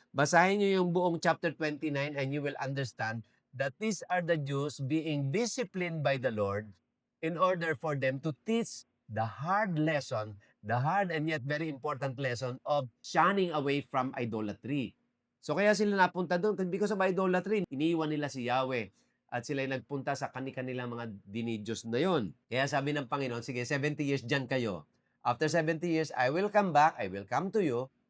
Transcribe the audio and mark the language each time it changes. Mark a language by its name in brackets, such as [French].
[Filipino] Basahin niyo yung buong chapter 29 [English] and you will understand that these are the Jews being disciplined by the Lord in order for them to teach the hard lesson, the hard and yet very important lesson of shunning away from idolatry. [Filipino] So kaya sila napunta doon [English] because of idolatry. [Filipino] Iniwan nila si Yahweh at sila'y nagpunta sa kani-kanilang mga dinidiyos na yon. Kaya sabi ng Panginoon, sige, 70 years dyan kayo. [English] After 70 years, I will come back, I will come to you.